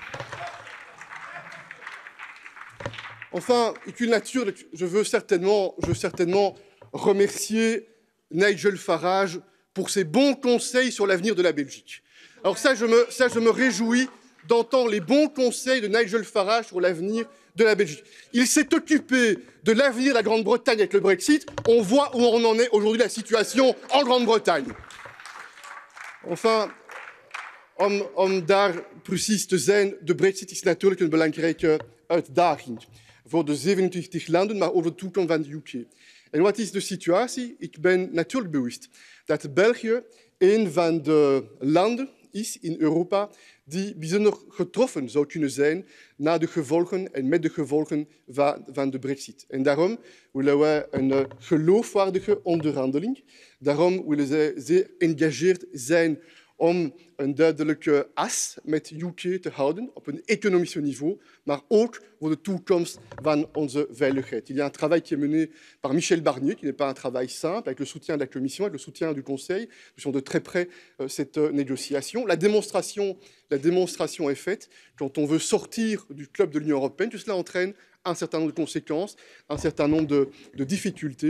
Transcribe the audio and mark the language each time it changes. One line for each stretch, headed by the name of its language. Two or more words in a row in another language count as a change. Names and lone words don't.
French: Enfin, je veux certainement remercier Nigel Farage pour ses bons conseils sur l'avenir de la Belgique. Alors ça, je me réjouis d'entendre les bons conseils de Nigel Farage sur l'avenir de la Belgique. Il s'est occupé de l'avenir de la Grande-Bretagne avec le Brexit. On voit où on en est aujourd'hui, la situation en Grande-Bretagne. Enfin,
Dutch: om daar precies te zijn, de Brexit is natuurlijk een belangrijke uitdaging voor de 27 landen, maar over de toekomst van de UK. En wat is de situatie? Ik ben natuurlijk bewust dat België een van de landen is in Europa die bijzonder getroffen zou kunnen zijn na de gevolgen en met de gevolgen van de Brexit. En daarom willen wij een geloofwaardige onderhandeling. Daarom willen zij zeer geëngageerd zijn om een duidelijke as met UK te houden op een economisch niveau, maar ook voor de toekomst van onze veiligheid.
French: Il y a un travail qui est mené par Michel Barnier, qui n'est pas un travail simple, avec le soutien de la Commission, avec le soutien du Conseil. Nous suivons de très près cette négociation. La démonstration est faite. Quand on veut sortir du club de l'Union européenne, tout cela entraîne un certain nombre de conséquences, un certain nombre de difficultés.